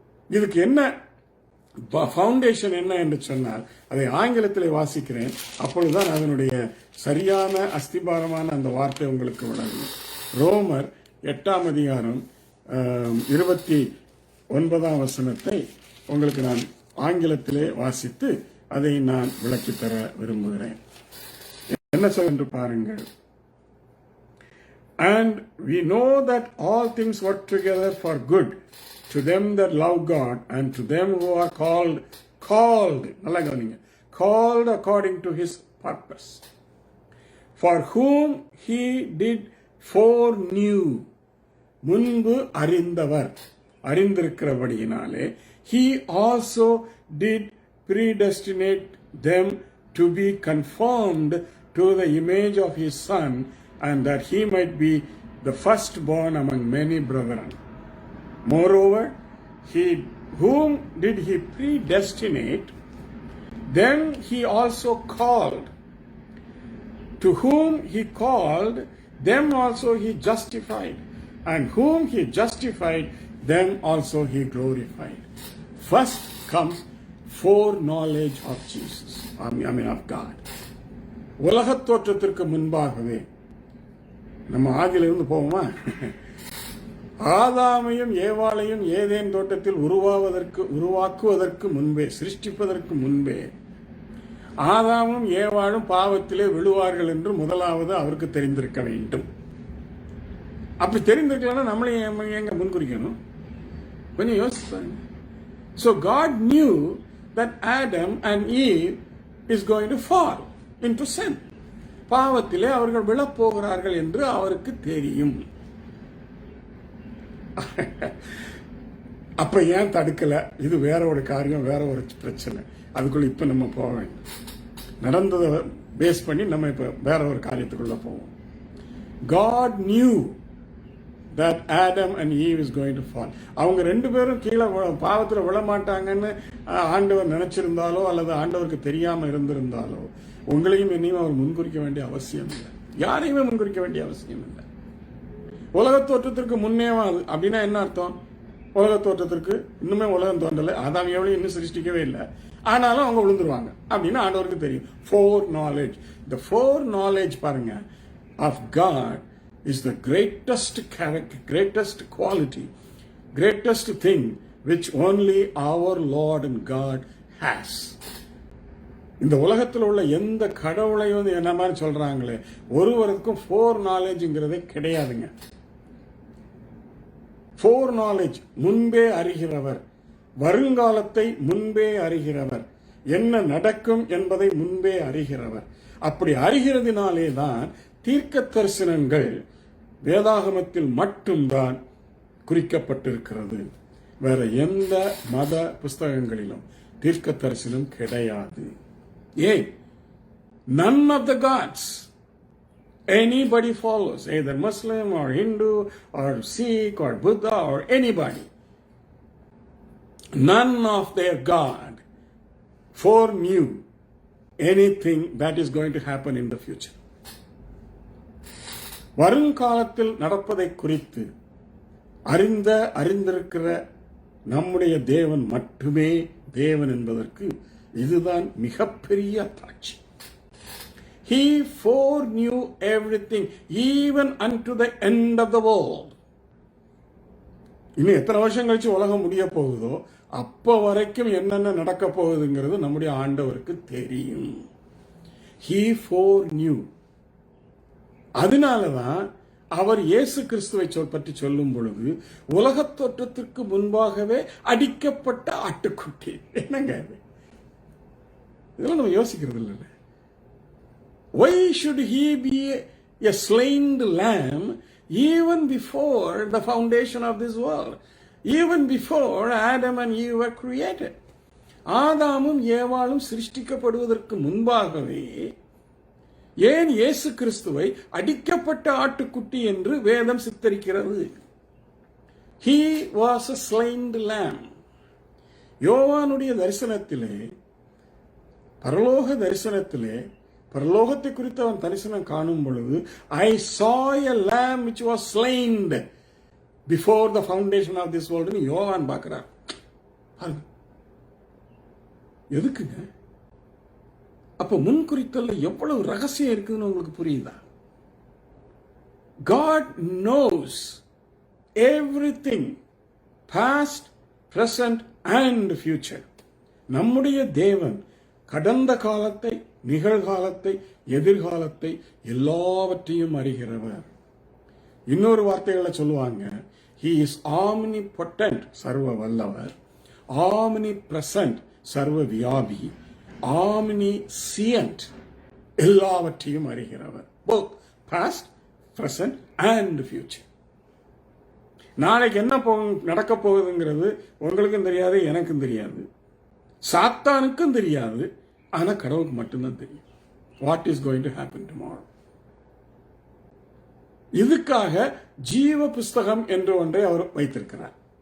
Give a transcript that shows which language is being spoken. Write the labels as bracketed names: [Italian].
[Tamil] இதுக்கு என்ன ஃபவுண்டேஷன் என்ன என்று சொன்னால், அதை ஆங்கிலத்தில் வாசிக்கிறேன், அப்பொழுதுதான் அதனுடைய சரியான அஸ்திபாரமான அந்த வார்த்தை உங்களுக்கு விளங்கும். ரோமர் 8ஆம் அதிகாரம் 29ஆம் வசனத்தை உங்களுக்கு நான் ஆங்கிலத்திலே வாசித்து அதை நான் விளக்கித்தர விரும்புகிறேன். என்ன சொல்ல என்று பாருங்கள். [English] And we know that all things work together for good to them that love God and to them who are called [Tamil] நல்லா கவனிங்க, [English] called according to his purpose, for whom he did foreknew, [Tamil] முன்பு அறிந்தவர், அறிந்திருக்கிறபடியினாலே [English] he also did predestinate them to be conformed to the image of his son, and that he might be the firstborn among many brethren. Moreover, whom did he predestinate, then he also called. To whom he called, them also he justified. And whom he justified, them also he glorified. First comes foreknowledge of Jesus, of God. [Tamil] உலகத் தோற்றத்திற்கு முன்பாகவே, நம்ம ஆதியிலிருந்து போவோமா, ஆதாமையும் ஏவாளையும் Eden தோட்டத்தில் உருவாக்குவதற்கு முன்பே, சிருஷ்டிப்பதற்கு முன்பே ஆதாமும் ஏவாளும் பாவத்திலே விழுவார்கள் என்று முதலாவது அவருக்கு தெரிந்திருக்க வேண்டும். அப்படி தெரிந்திருக்கலன்னா நம்மளையும் எங்க முன்குறிக்கணும்? கொஞ்சம் யோசிப்பாங்க. [English] So God knew that Adam and Eve is going to fall into sin. [Tamil] பாவத்திலே அவர்கள் விழப்போகிறார்கள் என்று அவருக்கு தெரியும். அப்ப ஏன் தடுக்கல? இது வேற ஒரு காரியம், வேற ஒரு பிரச்சனை. அதுக்குள்ள இப்ப நம்ம போக வேண்டும். நடந்ததை பேஸ் பண்ணி நம்ம இப்ப வேற ஒரு காரியத்துக்குள்ள போவோம். [English] God knew that Adam and Eve is going to fall. [Tamil] அவங்க ரெண்டு பேரும் கீழே பாவத்தில் விழமாட்டாங்கன்னு ஆண்டவர் நினைச்சிருந்தாலோ அல்லது ஆண்டவருக்கு தெரியாம இருந்திருந்தாலோ உங்களையும் என்னையும் அவர் முன்குறிக்க வேண்டிய அவசியம் இல்லை. யாரையுமே முன்குறிக்க வேண்டிய அவசியம் இல்லை. உலக தோற்றத்திற்கு முன்னேவாது அப்படின்னா என்ன அர்த்தம்? உலக தோற்றத்திற்கு இன்னுமே உலகம் தோன்றல, ஆதாம் எவ்வளவு இன்னும் சிருஷ்டிக்கவே இல்லை, ஆனாலும் அவங்க விழுந்துருவாங்க அப்படின்னு ஆண்டவருக்கு தெரியும். [English] foreknowledge, [Tamil] இந்த [English] foreknowledge [Tamil] பாருங்க [English] Of God is the greatest character, greatest quality, greatest thing which only our Lord and God has. [Tamil] இந்த உலகத்தில் உள்ள எந்த கடவுளையும் என்ன மாதிரி சொல்றாங்களே, ஒருவருக்கும் ஃபோர் நாலேஜ்ங்கிறதே கிடையாதுங்க. ஃபோர் நாலேஜ், முன்பே அறிகிறவர், வருங்காலத்தை முன்பே அறிகிறவர், என்ன நடக்கும் என்பதை முன்பே அறிகிறவர். அப்படி அறிகிறதுனாலே தான் தீர்க்க தரிசனங்கள் வேதாகமத்தில் மட்டும்தான் குறிக்கப்பட்டிருக்கிறது. வேற எந்த மத புஸ்தகங்களிலும் தீர்க்க தரிசனம் கிடையாது. ஏன்? [English] None of the gods anybody follows, either Muslim or Hindu or Sikh or Buddha or anybody, none of their God foreknew anything that is going to happen in the future. [Tamil] வருங்காலத்தில் நடப்பதை குறித்து அறிந்திருக்கிற நம்முடைய தேவன் மட்டுமே தேவன் என்பதற்கு இதுதான் மிகப்பெரிய அத்தாட்சி. [English] He foreknew everything even unto the end of the world. [Tamil] இன்னும் எத்தனை வருஷம் கழிச்சு உலகம் முடிய போகுதோ அப்ப வரைக்கும் என்னென்ன நடக்க போகுதுங்கிறது நம்முடைய ஆண்டவருக்கு தெரியும். [English] He foreknew. [Tamil] அதனாலதான் அவர் இயேசு கிறிஸ்துவை பற்றி சொல்லும் பொழுது உலகத் தோற்றத்திற்கு முன்பாகவே அடிக்கப்பட்ட ஆட்டுக்குட்டி. என்னங்க இதெல்லாம் நம்ம யோசிக்கிறது இல்லை. [English] Why should he be a slain lamb even before the foundation of this world, even before Adam and Eve were created? [Tamil] ஆதாமும் ஏவாளும் சிருஷ்டிக்கப்படுவதற்கு முன்பாகவே ஏன் இயேசு கிறிஸ்துவை அடிக்கப்பட்ட ஆட்டுக்குட்டி என்று வேதம் சித்தரிக்கிறது? [English] He was a slain lamb. [Tamil] யோவானுடைய தரிசனத்திலே, பரலோக தரிசனத்திலே, பரலோகத்தை குறித்து அவன் தரிசனம் காணும் பொழுது [English] I saw a lamb which was slain before the foundation of this world [Tamil] ன்னு யோவான் பார்க்கிறார். எதுக்குங்க? அப்ப முன்குறித்தல்ல எவ்வளவு ரகசியம் இருக்குன்னு உங்களுக்கு புரியுதா? [English] God knows everything, past, present and future. [Tamil] நம்முடைய தேவன் கடந்த காலத்தை, நிகழ்காலத்தை, எதிர்காலத்தை, எல்லாவற்றையும் அறிகிறவர். இன்னொரு வார்த்தைகளை சொல்லுவாங்க, [English] he is omnipotent, [Tamil] சர்வ வல்லவர், omnipresent, சர்வ வியாபி, omniscient, எல்லாவற்றையும் அறிகிறவர். [English] both past, present and future. [Tamil] நாளைக்கு என்ன நடக்க போகுதுங்கிறது உங்களுக்கும் தெரியாது, எனக்கும் தெரியாது, சாத்தானுக்கும் தெரியாது. ஆனா கடவுளுக்கு மட்டும்தான் தெரியும். [English] What is going to happen tomorrow. [Tamil] இதுக்காக ஜீவ புஸ்தகம் என்று ஒன்றை அவர் வைத்திருக்கிறார்.